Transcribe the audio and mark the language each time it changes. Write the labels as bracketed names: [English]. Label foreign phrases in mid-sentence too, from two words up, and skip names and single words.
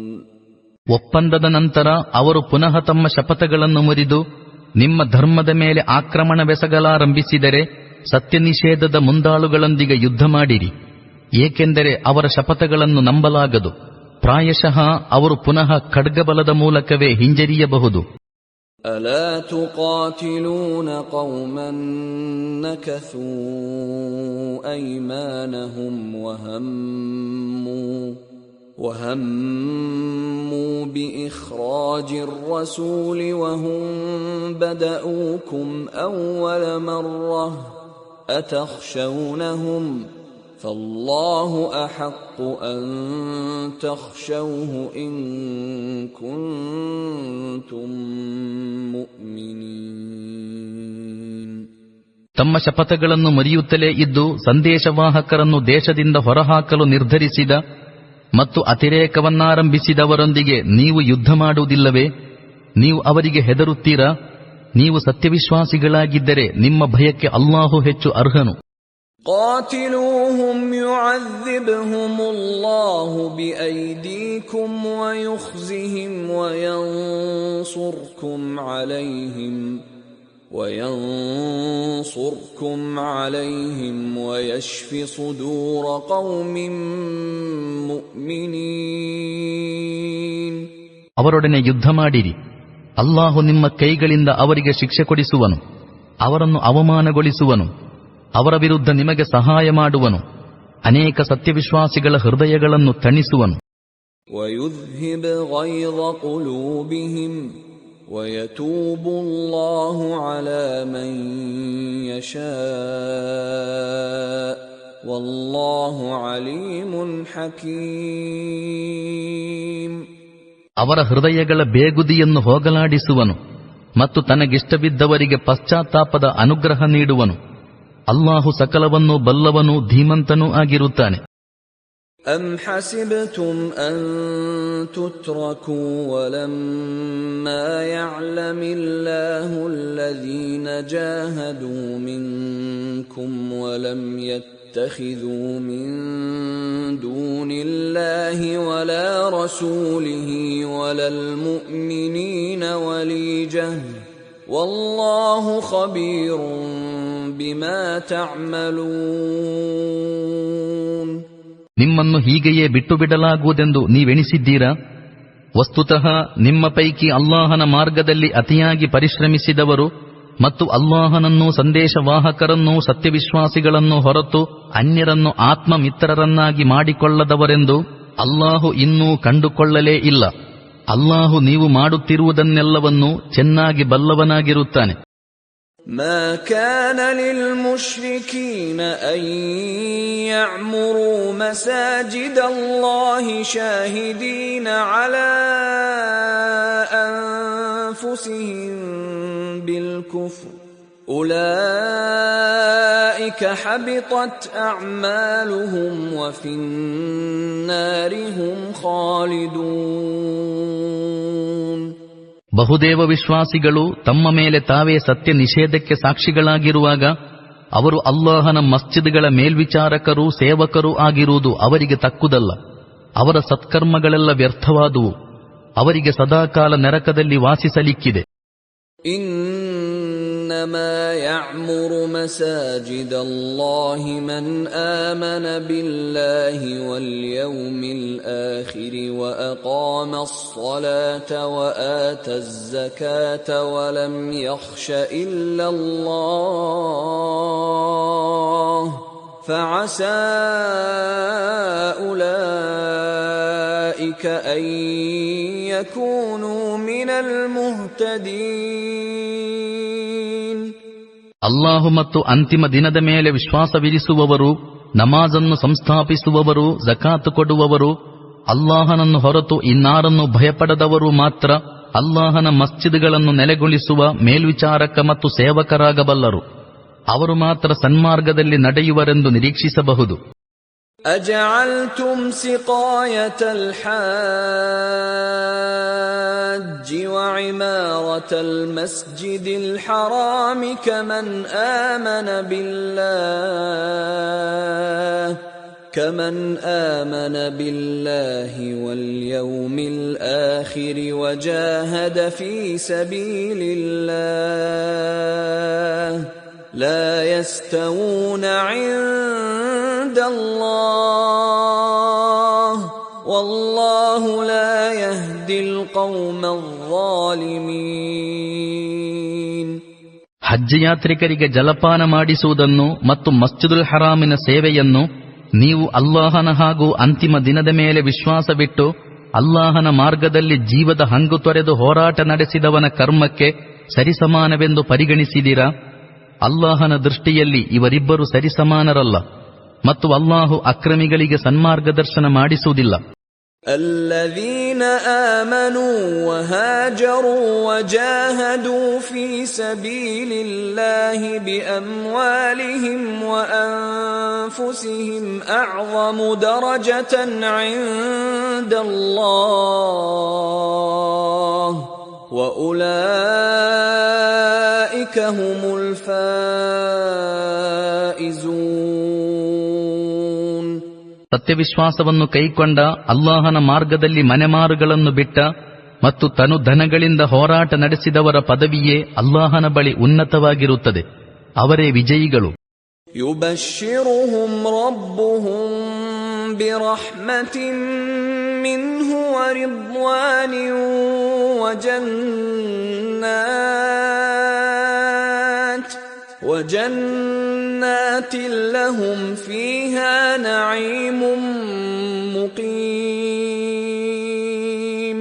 [Kannada] ಒಪ್ಪಂದದ ನಂತರ ಅವರು ಪುನಃ ತಮ್ಮ ಶಪಥಗಳನ್ನು ಮುರಿದು ನಿಮ್ಮ ಧರ್ಮದ ಮೇಲೆ ಆಕ್ರಮಣವೆಸಗಲಾರಂಭಿಸಿದರೆ ಸತ್ಯ ನಿಷೇಧದ ಮುಂದಾಳುಗಳೊಂದಿಗೆ ಯುದ್ಧ ಮಾಡಿರಿ, ಏಕೆಂದರೆ ಅವರ ಶಪಥಗಳನ್ನು ನಂಬಲಾಗದು. ಪ್ರಾಯಶಃ ಅವರು ಪುನಃ ಖಡ್ಗಬಲದ ಮೂಲಕವೇ ಹಿಂಜರಿಯಬಹುದು. [Arabic] ألا تقاتلون قوما نكثوا أيمانهم وهموا بإخراج الرسول وهم بدأوكم أول مرة أتخشونهم فالله أحق أن تخشوه إن كنتم مؤمنين. [Kannada] ತಮ್ಮ ಶಪಥಗಳನ್ನು ಮುರಿಯುತ್ತಲೇ ಇದ್ದು ಸಂದೇಶವಾಹಕರನ್ನು ದೇಶದಿಂದ ಹೊರಹಾಕಲು ನಿರ್ಧರಿಸಿದ ಮತ್ತು ಅತಿರೇಕವನ್ನಾರಂಭಿಸಿದವರೊಂದಿಗೆ ನೀವು ಯುದ್ಧ ಮಾಡುವುದಿಲ್ಲವೇ? ನೀವು ಅವರಿಗೆ ಹೆದರುತ್ತೀರಾ? ನೀವು ಸತ್ಯವಿಶ್ವಾಸಿಗಳಾಗಿದ್ದರೆ ನಿಮ್ಮ ಭಯಕ್ಕೆ ಅಲ್ಲಾಹು ಹೆಚ್ಚು ಅರ್ಹನು. [Arabic] قاتلوهم يعذبهم الله بأيديكم ويخزهم وينصركم عليهم ويشف صدور قوم مؤمنين. [Kannada] ಅವರೊಡನೆ ಯುದ್ಧ ಮಾಡಿರಿ, ಅಲ್ಲಾಹು ನಿಮ್ಮ ಕೈಗಳಿಂದ ಅವರಿಗೆ ಶಿಕ್ಷೆ ಕೊಡಿಸುವನು, ಅವರನ್ನು ಅವಮಾನಗೊಳಿಸುವನು, ಅವರ ವಿರುದ್ಧ ನಿಮಗೆ ಸಹಾಯ ಮಾಡುವನು, ಅನೇಕ ಸತ್ಯವಿಶ್ವಾಸಿಗಳ ಹೃದಯಗಳನ್ನು ತಣಿಸುವನು. [Arabic] وَيُذْهِبْ غَيْظَ قُلُوبِهِمْ وَيَتُوبُ اللَّهُ عَلَى مَن يَشَاءُ وَاللَّهُ عَلِيمٌ حَكِيمٌ. [Kannada] ಅವರ ಹೃದಯಗಳ ಬೇಗುದಿಯನ್ನು ಹೋಗಲಾಡಿಸುವನು ಮತ್ತು ತನಗಿಷ್ಟವಿದ್ದವರಿಗೆ ಪಶ್ಚಾತ್ತಾಪದ ಅನುಗ್ರಹ ನೀಡುವನು. ಅಲ್ಲಾಹು ಸಕಲವನ್ನೂ ಬಲ್ಲವನೂ ಧೀಮಂತನೂ ಆಗಿರುತ್ತಾನೆ. [Arabic] أَمْ حَسِبْتُمْ أَن تُتْرَكُوا وَلَمَّا يَعْلَمِ اللَّهُ الَّذِينَ جَاهَدُوا مِنكُمْ وَلَمْ يَتَّخِذُوا مِن دُونِ اللَّهِ وَلَا رَسُولِهِ وَلَا الْمُؤْمِنِينَ وَلِيجَةً وَاللَّهُ خَبِيرٌ بِمَا تَعْمَلُونَ. [Kannada] ನಿಮ್ಮನ್ನು ಹೀಗೆಯೇ ಬಿಟ್ಟು ಬಿಡಲಾಗುವುದೆಂದು ನೀವೆಣಿಸಿದ್ದೀರಾ? ವಸ್ತುತಃ ನಿಮ್ಮ ಪೈಕಿ ಅಲ್ಲಾಹನ ಮಾರ್ಗದಲ್ಲಿ ಅತಿಯಾಗಿ ಪರಿಶ್ರಮಿಸಿದವರು ಮತ್ತು ಅಲ್ಲಾಹನನ್ನೂ ಸಂದೇಶವಾಹಕರನ್ನೂ ಸತ್ಯವಿಶ್ವಾಸಿಗಳನ್ನೂ ಹೊರತು ಅನ್ಯರನ್ನು ಆತ್ಮಮಿತ್ರರನ್ನಾಗಿ ಮಾಡಿಕೊಳ್ಳದವರೆಂದು ಅಲ್ಲಾಹು ಇನ್ನೂ ಕಂಡುಕೊಳ್ಳಲೇ ಇಲ್ಲ. ಅಲ್ಲಾಹು ನೀವು ಮಾಡುತ್ತಿರುವುದನ್ನೆಲ್ಲವನ್ನೂ ಚೆನ್ನಾಗಿ ಬಲ್ಲವನಾಗಿರುತ್ತಾನೆ. [Arabic] ما كان للمشركين أن يعمروا مساجد الله شاهدين على أنفسهم بالكفر أولئك حبطت أعمالهم وفي النار هم خالدون. [Kannada] ಬಹುದೇವ ವಿಶ್ವಾಸಿಗಳು ತಮ್ಮ ಮೇಲೆ ತಾವೇ ಸತ್ಯ ನಿಷೇಧಕ್ಕೆ ಸಾಕ್ಷಿಗಳಾಗಿರುವಾಗ ಅವರು ಅಲ್ಲಾಹನ ಮಸ್ಜಿದ್ಗಳ ಮೇಲ್ವಿಚಾರಕರೂ ಸೇವಕರೂ ಆಗಿರುವುದು ಅವರಿಗೆ ತಕ್ಕುದಲ್ಲ. ಅವರ ಸತ್ಕರ್ಮಗಳೆಲ್ಲ ವ್ಯರ್ಥವಾದುವು, ಅವರಿಗೆ ಸದಾಕಾಲ ನರಕದಲ್ಲಿ ವಾಸಿಸಲಿಕ್ಕಿದೆ. [Arabic] إنما يعمر مساجد الله من آمن بالله واليوم الآخر وأقام الصلاة وآتى الزكاة ولم يخش إلا الله فعسى أولئك أن يكونوا من المهتدين. [Kannada] ಅಲ್ಲಾಹು ಮತ್ತು ಅಂತಿಮ ದಿನದ ಮೇಲೆ ವಿಶ್ವಾಸವಿರಿಸುವವರು, ನಮಾಜನ್ನು ಸಂಸ್ಥಾಪಿಸುವವರು, ಜಕಾತ್ ಕೊಡುವವರು, ಅಲ್ಲಾಹನನ್ನು ಹೊರತು ಇನ್ನಾರನ್ನು ಭಯಪಡದವರು ಮಾತ್ರ ಅಲ್ಲಾಹನ ಮಸ್ಜಿದ್ಗಳನ್ನು ನೆಲೆಗೊಳಿಸುವ ಮೇಲ್ವಿಚಾರಕ ಮತ್ತು ಸೇವಕರಾಗಬಲ್ಲರು. ಅವರು ಮಾತ್ರ ಸನ್ಮಾರ್ಗದಲ್ಲಿ ನಡೆಯುವರೆಂದು ನಿರೀಕ್ಷಿಸಬಹುದು. [Arabic] أجعلتم سقاية الحاج وعمارة المسجد الحرام كمن آمن بالله واليوم الآخر وجاهد في سبيل الله لا يستوون عند الله والله لا يهدي القوم الظالمين. [Kannada] ಹಜ್ ಯಾತ್ರಿಕರಿಗೆ ಜಲಪಾನ ಮಾಡಿಸುವುದನ್ನು ಮತ್ತು ಮಸ್ಜಿದುಲ್ ಹರಾಮಿನ ಸೇವೆಯನ್ನು ನೀವು ಅಲ್ಲಾಹನ ಹಾಗೂ ಅಂತಿಮ ದಿನದ ಮೇಲೆ ವಿಶ್ವಾಸವಿಟ್ಟು ಅಲ್ಲಾಹನ ಮಾರ್ಗದಲ್ಲಿ ಜೀವದ ಹಂಗು ತೊರೆದು ಹೋರಾಟ ನಡೆಸಿದವನ ಕರ್ಮಕ್ಕೆ ಸರಿಸಮಾನವೆಂದು ಪರಿಗಣಿಸಿದಿರಾ? ಅಲ್ಲಾಹನ ದೃಷ್ಟಿಯಲ್ಲಿ ಇವರಿಬ್ಬರು ಸರಿಸಮಾನರಲ್ಲ ಮತ್ತು ಅಲ್ಲಾಹು ಅಕ್ರಮಿಗಳಿಗೆ ಸನ್ಮಾರ್ಗದರ್ಶನ ಮಾಡಿಸುವುದಿಲ್ಲ. [Arabic] الذين آمنوا وهاجروا وجاهدوا في سبيل الله بأموالهم وأنفسهم أعظم درجة عند الله وأولئك هم الفائزون. [Kannada] ಸತ್ಯವಿಶ್ವಾಸವನ್ನು ಕೈಕೊಂಡ, ಅಲ್ಲಾಹನ ಮಾರ್ಗದಲ್ಲಿ ಮನೆಮಾರುಗಳನ್ನು ಬಿಟ್ಟ ಮತ್ತು ತನು ಧನಗಳಿಂದ ಹೋರಾಟ ನಡೆಸಿದವರ ಪದವಿಯೇ ಅಲ್ಲಾಹನ ಬಳಿ ಉನ್ನತವಾಗಿರುತ್ತದೆ. ಅವರೇ ವಿಜಯಿಗಳು. [Arabic] يبشرهم ربهم برحمة منه ورضوان وجنات لهم فيها نعيم مقيم.